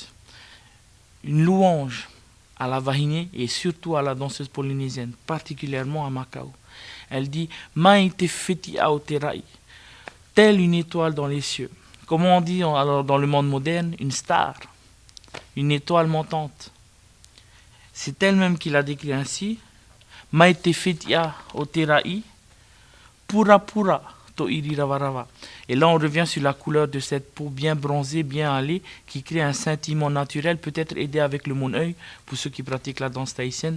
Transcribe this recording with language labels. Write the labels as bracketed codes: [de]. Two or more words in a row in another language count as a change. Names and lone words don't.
[fr] Une louange à la vahinée et surtout à la danseuse polynésienne, particulièrement à Macao. Elle dit [ty] Meite fitia au terai. [fr] Telle une étoile dans les cieux. Comment on dit alors dans le monde moderne? Une star. Une étoile montante. C'est elle-même qui l'a décrit ainsi. [ty] Maite fitia o terai, pura pura to iri ravarava. [fr] Et là, on revient sur la couleur de cette peau bien bronzée, bien hâlée, qui crée un scintillement naturel, peut-être aidé avec le mon-œil, pour ceux qui pratiquent la danse tahitienne.